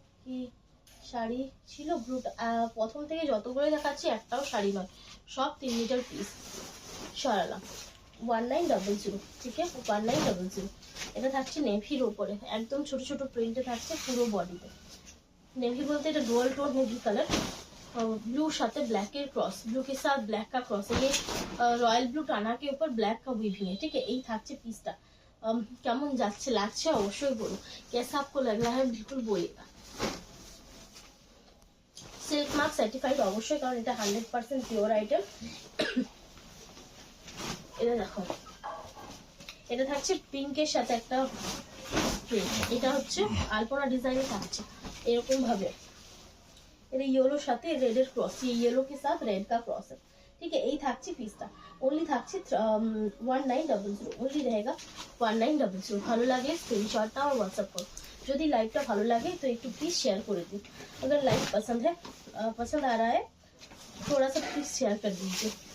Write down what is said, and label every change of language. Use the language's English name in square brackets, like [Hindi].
[Bangla] কি শাড়ি ছিল ব্লুটা, প্রথম থেকে যতগুলো দেখাচ্ছি একটাও শাড়ি নয়, সব 3 মিটার পিস। সরালাম 1900, ঠিক আছে 1900। এটা থাকছে নেভির উপরে, একদম ছোট ছোট প্রিন্টে থাকছে পুরো বডিতে। [Hindi] नेवी बोलते हैं dual tone navy colour, blue साथे ब्लैक के क्रॉस, ब्लू के साथ ब्लैक का क्रॉस है। ये रॉयल ब्लू टाना के ऊपर ब्लैक का वीविंग है, ठीक है। यही [Bangla] থাকছে পিসটা। কেমন যাচ্ছে লাগছে অবশ্যই বলুন, [Hindi] कैसा आपको लग रहा है बिल्कुल बोलिएगा। [Bangla] सिल्क मार्क सर्टिफाइड অবশ্যই, কারণ এটা 100% পিওর আইটেম। এটা দেখো, এটা থাকছে পিঙ্কের সাথে একটা প্রিন্ট, এটা হচ্ছে আলপনা ডিজাইনে থাকছে এরকম ভাবে। এটা येलो সাথে রেডের ক্রস, [Hindi] ये येलो के साथ रेड का क्रॉस है, ठीक है। [Bangla] यही থাকছে পিসটা, ओनली থাকছে 1900, [Hindi] ओनली रहेगा 1900। [Bangla] ভালো লাগলে স্ক্রিনশট নাও [Hindi] और व्हाट्सएप [Bangla] করো। যদি লাইভটা ভালো লাগে তো একটু প্লিজ শেয়ার করে দিন। [Hindi] अगर लाइव पसंद है, पसंद आ रहा है, थोड़ा सा प्लीज शेयर कर दीजिए।